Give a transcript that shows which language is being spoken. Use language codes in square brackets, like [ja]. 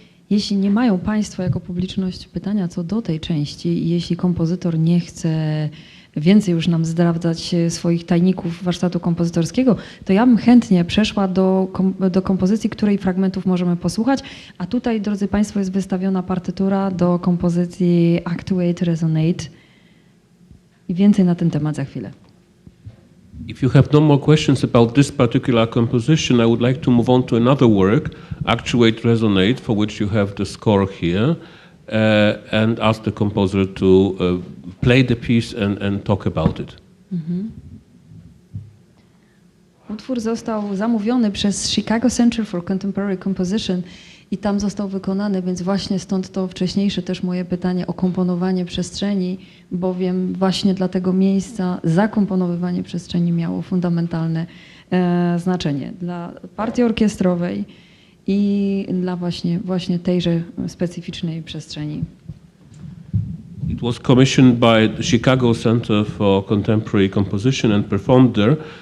[pl] Jeśli nie mają Państwo jako publiczność pytania co do tej części, jeśli kompozytor nie chce więcej już nam zdradzać swoich tajników warsztatu kompozytorskiego, to ja bym chętnie przeszła do kompozycji, której fragmentów możemy posłuchać. A tutaj, drodzy Państwo, jest wystawiona partytura do kompozycji Actuate Resonate. I więcej na ten temat za chwilę. [en] If you have no more questions about this particular composition, I would like to move on to another work, Actuate Resonate, for which you have the score here, and ask the composer to play the piece and talk about it. [pl] Utwór został zamówiony przez Chicago Center for Contemporary Composition i tam został wykonany, więc właśnie stąd to wcześniejsze też moje pytanie o komponowanie przestrzeni, bowiem właśnie dla tego miejsca zakomponowywanie przestrzeni miało fundamentalne znaczenie dla partii orkiestrowej i dla właśnie tejże specyficznej przestrzeni. [en] It was commissioned by the Chicago Center for Contemporary Composition and performed there.